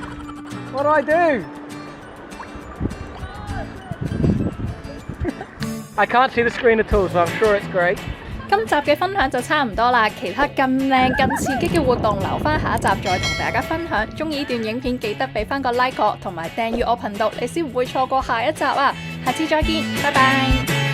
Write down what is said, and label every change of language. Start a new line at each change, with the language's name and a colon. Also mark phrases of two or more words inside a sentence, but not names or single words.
English: What do? I can't see the screen at all, so I'm sure it's great.
Cantonese: 今集嘅分享就差唔多啦，其他更靚、更刺激嘅活動留翻下一集再同大家分享。中意呢段影片記得俾翻個 like 我，同埋訂閱我頻道，你先唔會錯過下一集啊！下次再見，拜拜。